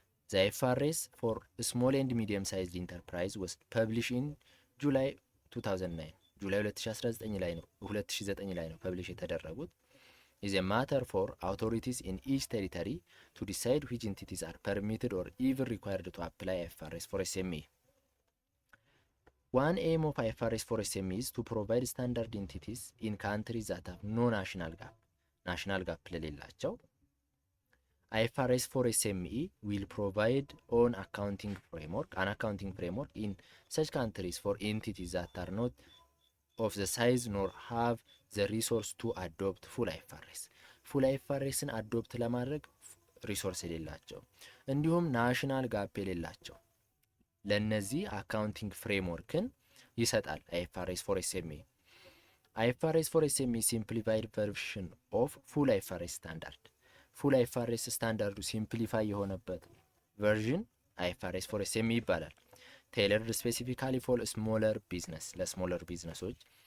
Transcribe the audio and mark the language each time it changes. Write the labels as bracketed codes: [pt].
[en] ዘ አይፋሬስ ፎር ስሞል ኤንድ ሚዲየም ሳይዝድ ኢንተርፕራይዝ ወስ ፐብሊሽ ኢን ጁላይ 2009 [am] ጁላይ 2009 ላይ ነው ፐብሊሽ የተደረጉት። [en] is a matter for authorities in each territory to decide which entities are permitted or even required to apply IFRS for SME. One aim of IFRS for SME is to provide standard entities in countries that have no national gap. National gap [am] ለሌላቸው [en] IFRS for SME will provide an accounting framework in such countries for entities that are not of the size nor have the resource to adopt full IFRS. [am] full IFRSን አዶፕት ለማድረግ ሪሶርስ የሌላቸው እንዲሁም ናሽናል ጋፕ የሌላቸው ለነዚህ አካውንቲንግ ፍሬምወርክን ይሰጣል IFRS for SME. IFRS for SME ሲምፕሊፋይድ ቨርዥን ኦፍ ፉል IFRS ስታንዳርድ። ፉል IFRS ስታንዳርዱ ሲምፕሊፋይ የሆነበት ቨርዥን IFRS for SME ይባላል። [en] tailored specifically for smaller business, [am] ለስሞለር ቢዝነሶች.